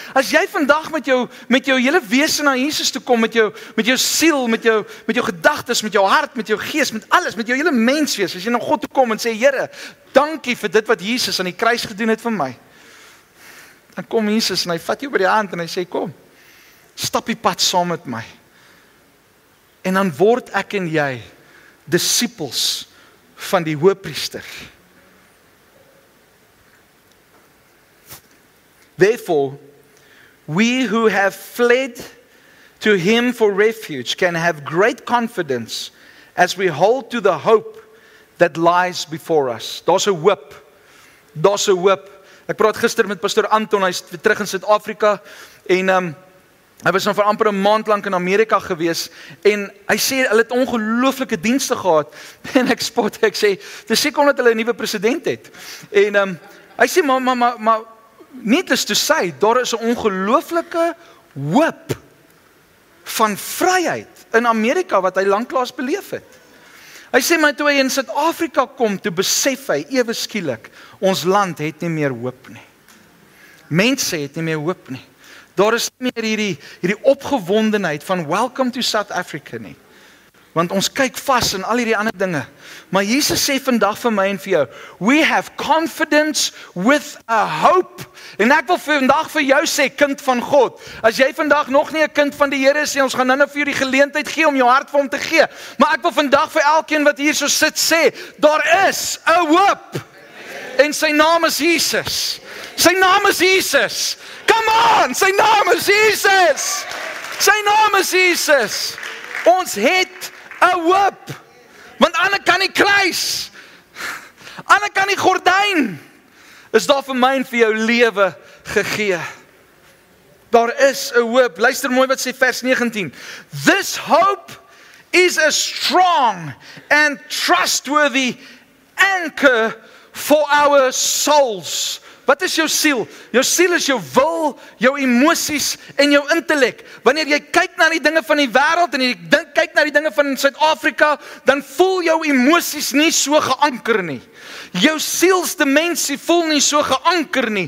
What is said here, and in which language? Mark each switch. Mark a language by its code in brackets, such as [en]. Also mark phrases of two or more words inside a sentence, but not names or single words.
[af] As jy vandag met jou hele wese na Jesus toe kom, met jou siel, met jou gedagtes, met jou hart, met jou gees, met alles, met jou hele menswees, as jy na God toe kom en sê, Here, dankie vir dit wat Jesus aan die kruis gedoen het vir my. Dan kom Jesus en hy vat jou by die hand en hy sê, kom, stap die pad saam met my. En dan word ek en jy disippels van die hoëpriester. [en] Therefore, we who have fled to him for refuge can have great confidence as we hold to the hope that lies before us. [af] Daar's 'n hoop. Daar's 'n hoop. Ek praat gister met pastoor Anton, hy's weer terug in Suid-Afrika en hy was nou vir amper 'n maand lank in Amerika gewees en hy sê hulle het ongelooflike dienste gehad en ek sê, dis seker omdat hulle 'n nuwe president het. En hy sê, maar [en] needless to say, [af] daar is 'n ongelooflike hoop van vryheid in Amerika wat hy lanklaas beleef het. Hy sê maar toe hy in Suid-Afrika kom, toe besef hy ewe skielik, ons land het nie meer hoop nie. Mense het nie meer hoop nie. Daar is nie meer hierdie opgewondenheid van [en] welcome to South Africa [af] nie. Want ons kyk vas in al hierdie ander dinge. Maar Jesus sê vandag vir my en vir jou, [en] we have confidence with a hope. [af] En ek wil vandag vir jou sê, kind van God, as jy vandag nog nie 'n kind van die Here is, ons gaan nou vir jou die geleentheid gee om jou hart vir hom te gee. Maar ek wil vandag vir elkeen wat hier so sit sê, daar is 'n hoop. En sy naam is Jesus. Sy naam is Jesus. [en] Come on, [af] sy naam is Jesus. Sy naam is Jesus. Ons het 'n hoop. Want aan die kant die kruis, aan die kant die gordyn, is daar vir my en vir jou lewe gegee. Daar is 'n hoop. Luister mooi wat sê vers 19. [en] This hope is a strong and trustworthy anchor for our souls. [af] Wat is jou siel? Jou siel is jou wil, jou emosies en jou intellek. Wanneer jy kyk na die dinge van die wêreld en jy kyk na die dinge van Suid-Afrika, dan voel jou emosies nie so geanker nie. Jou sielsdimensie voel nie so geanker nie.